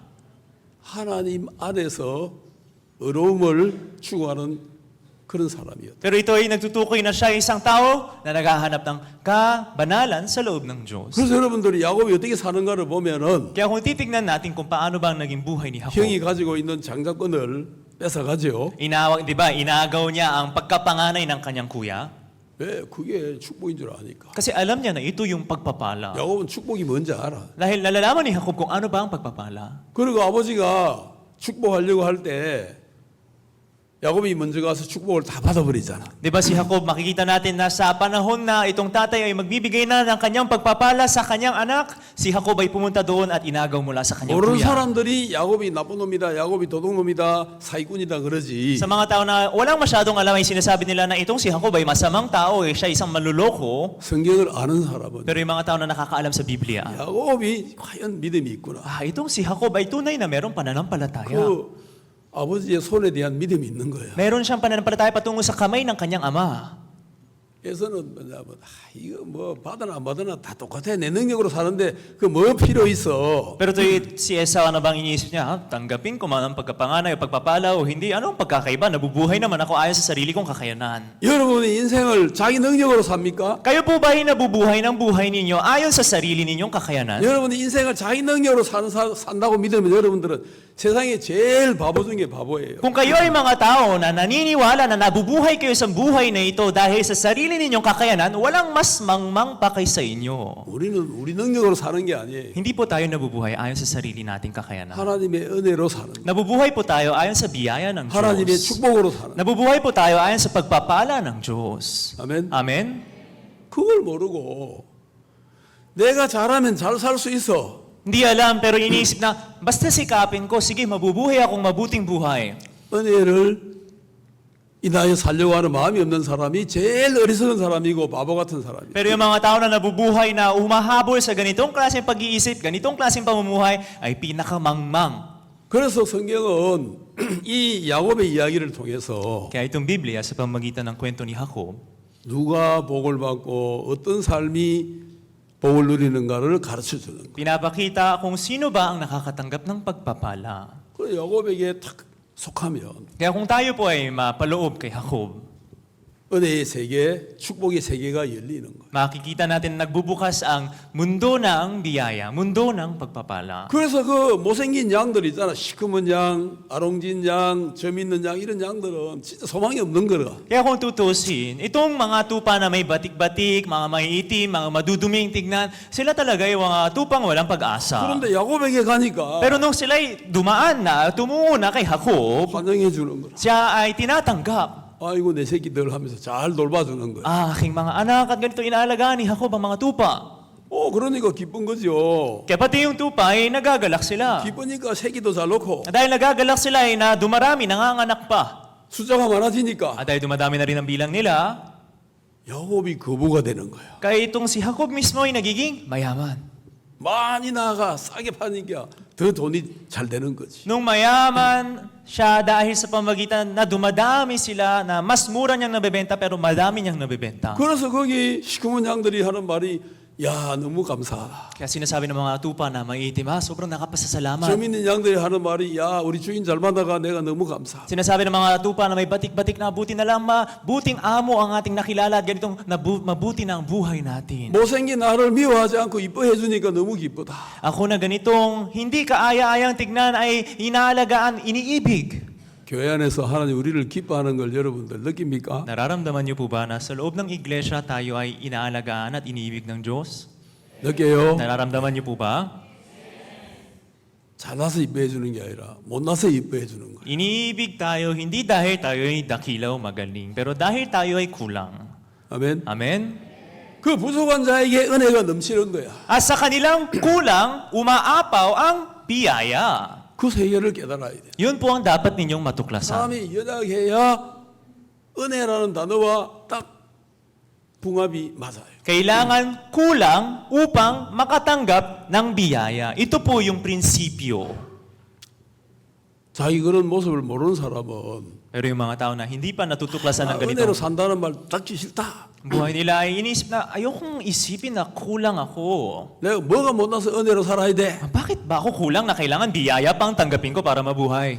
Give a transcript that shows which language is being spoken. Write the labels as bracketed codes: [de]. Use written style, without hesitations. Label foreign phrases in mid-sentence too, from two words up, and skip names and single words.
[ko] 하나님 안에서 어려움을 추구하는 그런 사람이었다. [tl] Pero ito ay nagtutukoy na siya ay isang tao na naghahanap ng kabanalan sa loob ng Diyos. [ko] 그래서 여러분들이 야곱이 어떻게 사는가를 보면은 [tl] Kaya kung titignan natin kung paano ba ang naging buhay ni Jacob, [ko] 형이 가지고 있는 장자권을 뺏어가죠. [tl] di ba, inagaw niya ang pagkapanganay ng kanyang kuya [ko] 왜? 그게 축복인 줄 아니까. [tl] kasi alam niya na ito yung pagpapala. [ko] 야곱은 축복이 뭔지 알아. [tl] Dahil nalalaman ni Jacob kung ano ba ang pagpapala. [ko] 그리고 아버지가 축복하려고 할 때 야곱이 먼저 가서 축복을 다 받아버리잖아. [tl] Di ba si Jacob, makikita natin na sa panahon na itong tatay ay magbibigay na ng kanyang pagpapala sa kanyang anak, si Jacob ay pumunta doon at inagaw mula sa kanyang [ko] 모르는 [tl] kuya. [ko] 사람들이 야곱이 나쁜 놈이다, 야곱이 도둑놈이다, 사기꾼이다 그러지. [tl] Sa mga tao na walang masyadong alam ay sinasabi nila na itong si Jacob ay masamang tao, siya isang manluloko. [ko] 성경을 아는 사람은 [tl] Pero yung mga tao na nakakaalam sa Biblia, [ko] 야곱이 과연 믿음이 있구나. [tl] itong si Jacob ay tunay na merong pananampalataya. [ko] 그 아버지의 손에 대한 믿음이 있는 거야. [tl] Meron siyang pananampalataya patungo sa kamay ng kanyang ama. [ko] 에서는 뭐냐면 이거 뭐 받으나 안 받으나 다 똑같아. 내 능력으로 사는데 그 뭐 필요 있어. [tl] Pero si Esau, ano bang iniisip niya? Tanggapin ko man ang pagkapanganay o pagpapala o hindi. Anong pagkakaiba? Nabubuhay naman ako ayon sa sarili kong kakayanan. [ko] 여러분의 인생을 자기 능력으로 삽니까? [tl] Kayo po ba ay nabubuhay ng buhay ninyo ayon sa sarili ninyong kakayanan? [ko] 여러분의 인생을 자기 능력으로 산다고 믿으면 여러분들은 세상에 제일 바보 중에 바보예요. [tl] Kung kayo ay mga tao na naniniwala na nabubuhay kayo sa buhay na ito dahil sa sarili ninyong kakayanan, walang mas mangmang pa kaysa inyo. [ko] 우리는 우리 능력으로 사는 게 아니에요. [tl] Hindi po tayo nabubuhay ayon sa sarili nating kakayanan. [ko] 하나님의 은혜로 사는 거예요. [tl] Nabubuhay po tayo ayon sa biyaya ng [ko] 하나님의 [tl] Diyos. [ko] 축복으로 사는 거예요. [tl] Nabubuhay po tayo ayon sa pagpapala ng Diyos. [ko] 아멘. [tl] Amen? [ko] 그걸 모르고 내가 잘하면 잘 살 수 있어. [tl] Hindi alam pero iniisip na, basta sikapin ko, sige mabubuhay akong mabuting buhay. [ko] 은혜를 인하여 살려고 하는 마음이 없는 사람이 제일 어리석은 사람이고 바보 같은 사람이에요. [tl] Pero yung mga tao na nabubuhay na umahabol sa ganitong klaseng pag-iisip, ganitong klaseng pamumuhay, ay pinakamangmang. [ko] 그래서 성경은 이 야곱의 이야기를 통해서 [tl] Kaya itong Biblia sa pamamagitan ng kwento ni Jacob, [ko] 누가 복을 받고 어떤 삶이 복을 누리는가를 가르쳐 주는 거예요. [tl] pinapakita kung sino ba ang nakakatanggap ng pagpapala. [ko] 그 야곱에게 탁 속하면 [tl] Kaya kung tayo po ay mapaloob kay Jacob, [ko] 은혜의 세계, 축복의 세계가 열리는 거예요. [tl] makikita natin nagbubukas ang mundo ng biyaya, mundo ng pagpapala. [ko] 그래서 그 못생긴 양들 있잖아. 시커먼 양, 아롱진 양, 점 있는 양 이런 양들은 진짜 소망이 없는 거라. [tl] Kaya kung tutusin, itong mga tupa na may batik-batik, mga maiitim, mga maduduming tignan, sila talaga yung mga tupang walang pag-asa. [ko] 그런데 야곱에게 가니까 [tl] Pero nung sila'y dumaan na, tumungo na kay Jacob, [ko] 환영해 주는 거라. [tl] siya ay tinatanggap. [ko] 아이고 내 새끼들 하면서 잘 돌봐주는 거야. [tl] Aking mga anak at ganito inaalagaan ni Jacob ang mga tupa. [ko] 그러니까 기쁜 거죠. [tl] Kaya pati yung tupa ay nagagalak sila. [ko] 기쁘니까 새끼도 잘 놓고 [tl] Dahil nagagalak sila ay na dumarami, nanganganak pa. [ko] 숫자가 많아지니까 [tl] At dahil dumadami na rin ang bilang nila, [ko] 야곱이 거부가 되는 거야. [tl] kaya itong si Jacob mismo ay nagiging mayaman. [ko] 많이 나가 싸게 파니까 더 돈이 잘 되는 거지. [tl] Nung mayaman siya dahil sa pamagitan na dumadami sila, na mas mura niyang nabebenta pero madami niyang nabebenta. [ko] 그래서 거기 시커먼 양들이 하는 말이 야 너무 감사하다. [tl] Kaya sinasabi ng mga tupa na maiitim, sobrang nakapasasalamat. [ko] 점 있는 양들이 하는 말이 야 우리 주인 잘 만나가 내가 너무 감사. [tl] Sinasabi ng mga tupa na may batik-batik na buti na lang mabuting amo ang ating nakilala at ganitong mabuti na ang buhay natin. [ko] 못생긴 나를 미워하지 않고 이뻐해 주니까 너무 기쁘다. [tl] Ako na ganitong hindi kaaya-ayang tignan ay inaalagaan, iniibig. [ko] 교회 안에서 하나님 우리를 기뻐하는 걸 여러분들 느낍니까? [tl] Nararamdaman niyo po ba na sa loob ng iglesia tayo ay inaalagaan at iniibig ng Diyos? [ko] 느껴요? [tl] Nararamdaman niyo po ba? [ko] 잘나서 이뻐해 주는 게 아니라 못나서 이뻐해 주는 거야. [tl] Iniibig tayo hindi dahil tayo ay dakilaw magaling, pero dahil tayo ay kulang. [ko] 아멘. [tl] Amen? [ko] 그 부족한 자에게 은혜가 넘치는 거야. [tl] At sa kanilang kulang, umaapaw ang biyaya. [ko] 그 세계를 깨달아야 돼. [tl] Yun po ang dapat ninyong matuklasan. [ko] 사람이 연약해야 은혜라는 단어와 딱 붕합이 맞아요. [tl] Kailangan kulang upang makatanggap ng biyaya. Ito po yung prinsipyo. [ko] 자기 그런 모습을 모르는 사람은 [tl] Pero yung mga tao na hindi pa natutuklasan ng [ko] 은혜로 [tl] ganitong [ko] 산다는 말 듣기 싫다. [tl] buhay nila ay iniisip na ayokong isipin na kulang ako. [ko] 내가 뭐가 못나서 은혜로 살아야 돼. [tl] Bakit ba ako kulang na kailangan biyaya pang tanggapin ko para mabuhay?